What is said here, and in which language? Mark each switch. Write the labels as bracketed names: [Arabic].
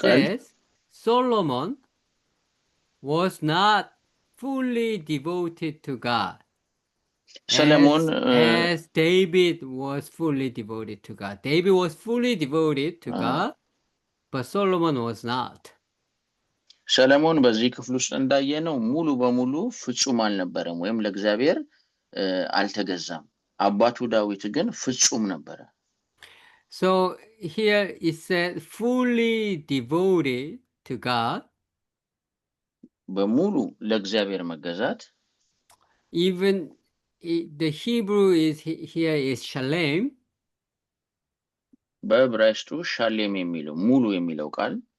[English] says Solomon was not fully devoted to God. As David was fully devoted to God. David was fully devoted to God, but Solomon was not. [Amharic] ሰለሞን በዚህ ክፍል ውስጥ እንዳየነው ሙሉ በሙሉ ፍጹም አልነበረም ወይም ለእግዚአብሔር አልተገዛም። አባቱ ዳዊት ግን ፍጹም ነበረ። [English] So here it said fully devoted to God. [Amharic] በሙሉ ለእግዚአብሔር መገዛት [English] even the Hebrew is here is shalem. [Amharic] በዕብራይስጡ ሻሌም የሚለው ሙሉ የሚለው ቃል